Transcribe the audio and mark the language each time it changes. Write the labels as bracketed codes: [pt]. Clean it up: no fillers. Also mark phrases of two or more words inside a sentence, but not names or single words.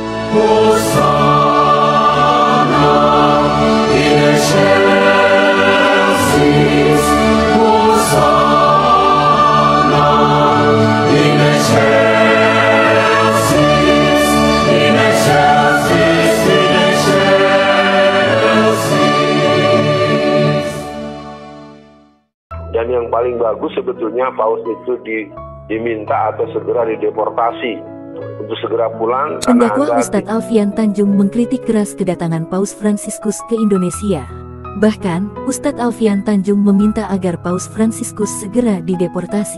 [la] Hosanna in excelsis, Hosanna in excelsis, in excelsis, in excelsis. [id] Dan yang paling bagus sebetulnya Paus itu diminta atau segera dideportasi untuk segera pulang. Pendakwa Ustadz Alfian Tanjung mengkritik keras kedatangan Paus Fransiskus ke Indonesia. Bahkan, Ustadz Alfian Tanjung meminta agar Paus Fransiskus segera dideportasi.